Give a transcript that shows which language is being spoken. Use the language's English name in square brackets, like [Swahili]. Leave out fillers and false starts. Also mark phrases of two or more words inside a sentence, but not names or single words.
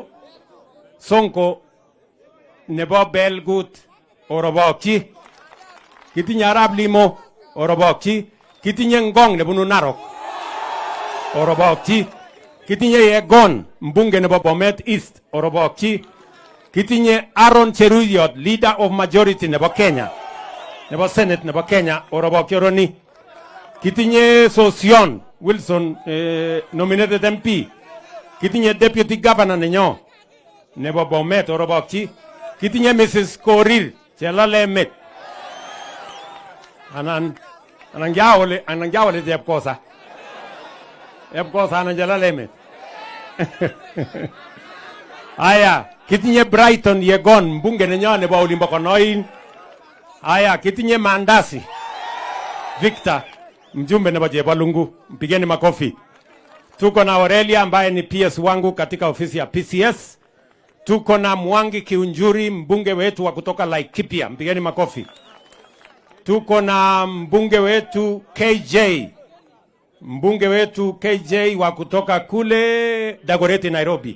[Kalenjin] Sonko nebo Belgut orobokyi. Kitinye Arap Limo orobokyi. Kitinye Ngong nebunu Narok orobokyi. Kitinye Yegon mbunge nebo Bomet East orobokyi. Kitinye Aaron Cheruyot, [English] leader of majority [Kalenjin] nebo Kenya, nebo Senate nebo Kenya orobokyi oroni. Kitinye Sosion Wilson [English] nominated MP. [Kalenjin] Kitinye [English] deputy governor [Kalenjin] nenyo nebo Bomet orobokyi. Kitinye Mrs. Korir Chelalemet. Anan jawole Chepkosa. Chepkosa anan Chelalemet. Aya, kitinye Brighton Yegon mbunge nenyo nebo Olimbo Konoin. Aya, kitinye Mandasi Victor mjumbe nebo Jebalungu, [Swahili] mpigeni makofi. Tuko na Aurelia ambaye ni PS wangu katika ofisi ya PCS. Tuko na Mwangi Kiunjuri mbunge wetu wa kutoka Laikipia, mpigeni makofi. Tuko na mbunge wetu KJ, mbunge wetu KJ wa kutoka kule Dagoretti Nairobi.